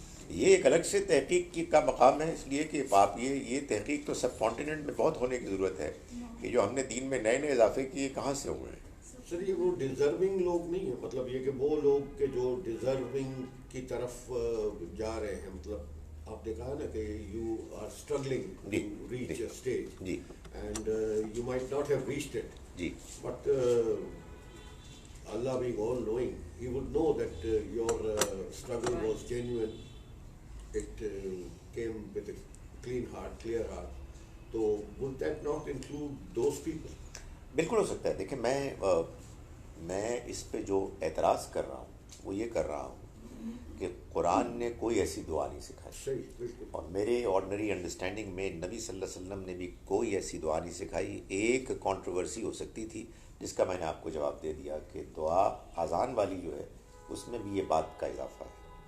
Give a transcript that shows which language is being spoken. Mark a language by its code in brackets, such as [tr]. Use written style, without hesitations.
[ur] یہ ایک الگ سے تحقیق کا مقام ہے، اس لیے کہ آپ یہ تحقیق تو سب کانٹیننٹ میں بہت ہونے کی ضرورت ہے کہ جو ہم نے دین میں نئے اضافے کیے کہاں سے ہوئے ہیں. سر یہ وہ ڈیزرونگ لوگ نہیں ہیں، مطلب یہ کہ وہ لوگ کہ جو ڈیزرونگ کی طرف جا رہے ہیں، مطلب آپ نے کہا نا کہ [en] you are struggling to reach a stage [ur] جی [en] and you might not have reached it, [ur] جی [en] But Allah being all knowing, He would know that your struggle was genuine. It came with a clean heart, clear heart. So would that not include those people? [ur] بالکل ہو سکتا ہے. دیکھیں میں اس پہ جو اعتراض کر رہا ہوں وہ یہ کر رہا ہوں کہ قرآن نے کوئی ایسی دعا نہیں سکھائی. صحیح، بالکل. اور میرے آرڈنری انڈرسٹینڈنگ میں نبی صلی اللہ علیہ وسلم نے بھی کوئی ایسی دعا نہیں سکھائی. ایک کنٹروورسی ہو سکتی تھی جس کا میں نے آپ کو جواب دے دیا کہ دعا اذان والی جو ہے اس میں بھی یہ بات کا اضافہ ہے.